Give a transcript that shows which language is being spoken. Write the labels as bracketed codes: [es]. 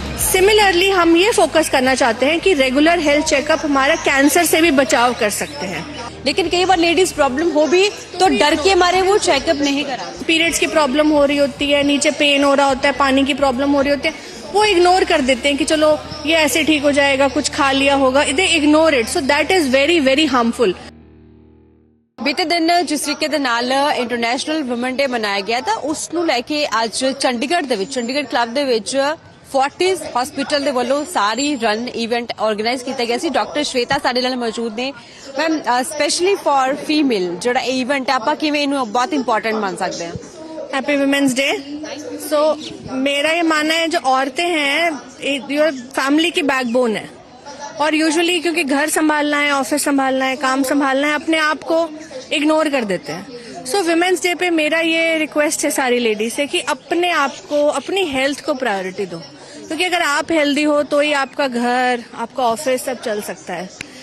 [hi] Similarly हम ये focus करना चाहते हैं कि रेगुलर हेल्थ चेकअप हमारा कैंसर से भी बचाव कर सकते हैं। लेकिन कई बार लेडीज प्रॉब्लम हो भी तो डर के मारे वो चेकअप नहीं करा। पीरियड्स की प्रॉब्लम हो रही होती है, नीचे पेन हो रहा होता है, पानी की प्रॉब्लम हो रही होती है, वो इग्नोर कर देते हैं कि चलो ये ऐसे ठीक हो जाएगा, कुछ खा लिया होगा। [en] They ignore it, so that is very very harmful. [hi] बीते दिन जिस तरीके [pa] ਦੇ ਨਾਲ इंटरनेशनल वुमेन डे [hi] मनाया गया था, [pa] ਉਸ ਨੂੰ ਲੈ ਕੇ ਅੱਜ ਚੰਡੀਗੜ੍ਹ ਕਲੱਬ ਦੇ ਵਿੱਚ फोर्टिस हॉस्पिटल ਦੇ ਵੱਲੋਂ ਸਾਰੀ ਰਨ ਇਵੈਂਟ ਆਰਗੇਨਾਈਜ਼ ਕੀਤਾ ਗਿਆ ਸੀ। ਡਾਕਟਰ ਸ਼ਵੇਤਾ ਸਾਡੇ ਨਾਲ ਮੌਜੂਦ ਨੇ। ਮੈਮ, [en] specially for female [pa] ਜਿਹੜਾ ਇਵੈਂਟ ਆਪਾਂ ਕਿਵੇਂ ਇਹਨੂੰ ਬਹੁਤ ਇੰਪੋਰਟੈਂਟ ਮੰਨ ਸਕਦੇ ਹਾਂ? [en] Happy women's day. [hi] सो मेरा ये मानना है जो औरतें हैं योर फैमिली की बैकबोन है, और यूजुअली क्योंकि घर संभालना है, ऑफिस संभालना है, काम संभालना है, अपने आप को इग्नोर कर देते हैं। सो वुमेन्स डे पे मेरा ये रिक्वेस्ट है सारी लेडीज से कि अपने आप को, अपनी हेल्थ को प्रायोरिटी दो, क्योंकि अगर आप हेल्दी हो तो ही आपका घर, आपका ऑफिस सब चल सकता है।